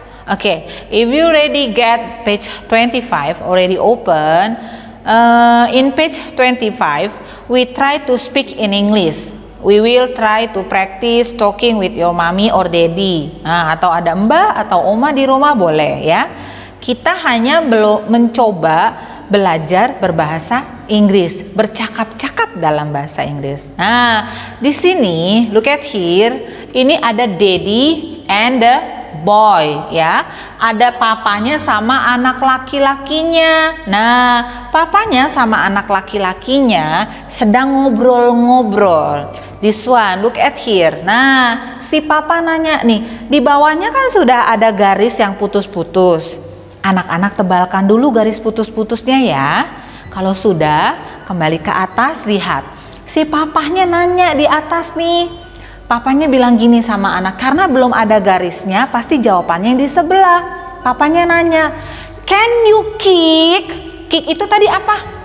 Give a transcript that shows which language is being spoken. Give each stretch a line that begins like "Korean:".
English: Okay, if you already get page 25, already open, in page 25, we try to speak in English. We will try to practice talking with your mommy or daddy.
Indonesian: Atau ada mbak atau oma di rumah boleh ya. Kita hanya belum mencoba belajar berbahasa Inggris, bercakap-cakap dalam bahasa Inggris.
English: Nah,
Indonesian: di sini
English: look at here, ini ada daddy and the boy ya.
Indonesian: Ada papanya sama anak laki-lakinya. Nah, papanya sama anak laki-lakinya sedang ngobrol-ngobrol.
English: This one, look at here.
Indonesian: Nah, si papa nanya nih, di bawahnya kan sudah ada garis yang putus-putus. Anak-anak tebalkan dulu garis putus-putusnya ya. Kalau sudah, kembali ke atas, lihat. Si papahnya nanya di atas nih. Papanya bilang gini sama anak, karena belum ada garisnya, pasti jawabannya yang di sebelah. Papanya nanya,
English: can you kick?
Indonesian: Kick itu tadi apa?